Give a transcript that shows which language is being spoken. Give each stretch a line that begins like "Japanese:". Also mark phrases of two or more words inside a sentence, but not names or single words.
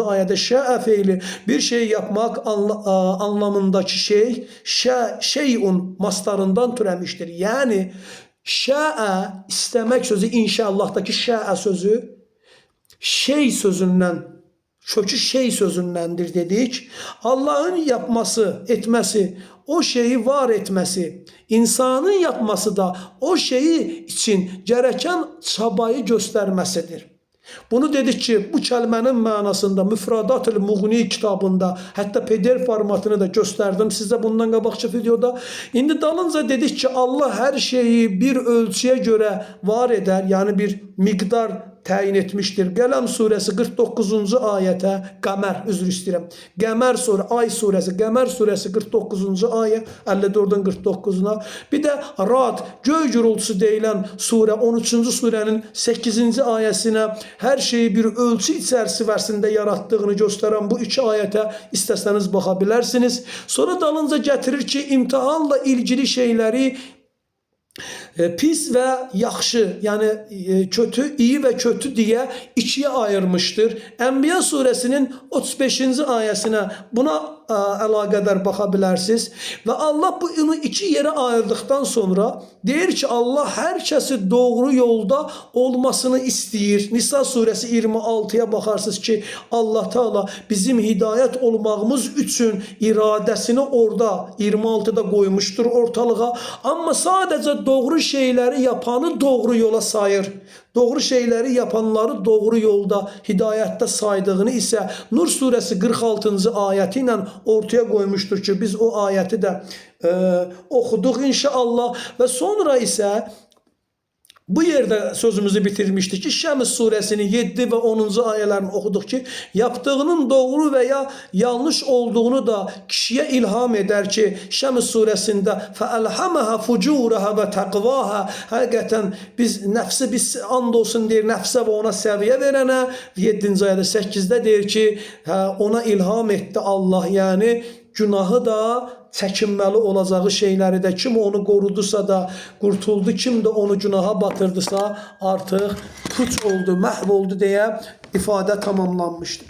Azerbaijani: ayədə şəə feili bir şey yapmaq anlamındakı şey şeyun mastarından türəmişdir. Yəni şəə istəmək sözü inşallahdakı şəə sözü şey sözündən kökü şey sözündendir dedik.
Turkish: Allah'ın yapması, etmesi, o şeyi var etmesi, insanın yapması da o şeyi için gereken çabayı göstermesidir.
Azerbaijani: Bunu dedik ki, bu kəlmənin mənasında Müfradatul Muğni kitabında, hətta PDF formatını da
Turkish: gösterdim size
Azerbaijani: bundan qabaqçı videoda. İndi dalınca dedik ki, Allah hər şeyi
Turkish: bir ölçüye göre var eder, yani
Azerbaijani: bir miqdar təyin etmiştir. Qələm suresi 49-cu ayətə, Qəmər, üzr istəyirəm. Qəmər surə, Ay suresi, Qəmər suresi 49-cu ayə, 54-dən 49-una. Bir də Rad, göy gürültüsü deyilən surə, 13-cü surənin 8-ci ayəsinə hər şeyi bir ölçü içərisində yaratdığını göstərən bu iki ayətə istəsəniz baxa bilərsiniz. Sonra dalınca gətirir ki, imtihanla ilgili şeyləri pis ve yaxşı,
Turkish: yani kötü, iyi ve kötü diye ikiye ayırmıştır. Enbiya suresinin 35.
Azerbaijani: ayesine buna əlaqədar baxa bilərsiniz. Və Allah bunu
Turkish: iki yere ayırdıktan sonra
Azerbaijani: deyir ki, Allah hər kəsi doğru yolda olmasını istəyir.
Turkish: Nisa suresi 26'ya bakarsınız ki, Allah Teala bizim
Azerbaijani: hidayət olmağımız üçün iradəsini
Turkish: orada 26'da koymuştur ortalığa. Ama sadece doğru şeyleri yapanı doğru yola sayır. Doğru şeyleri yapanları doğru yolda, hidayette saydığını ise Nur suresi 46. ayeti ile ortaya koymuştur ki biz o ayeti de okuduk inşallah ve sonra ise bu yerde sözümüzü bitirmiştik ki Şəms suresini 7 ve 10. ayələrini okuduk ki yaptığının doğru veya yanlış olduğunu da kişiye ilham eder ki Şəms suresinde
Arabic: فَأَلْحَمَهَا فُجُورَهَا وَتَقْوَاهَا
Azerbaijani: həqiqətən biz nəfsi biz andolsun deyir nəfsə ve ona səviyyə verənə
Turkish: 7.
Azerbaijani: ayədə 8'də deyir ki ona ilham etti Allah yani günahı da çəkinməli olacağı şeyləri də kim onu qorudusa da qurtuldu, kim də onu günaha batırdısa artıq puç oldu, məhv oldu deyə ifadə tamamlanmışdır.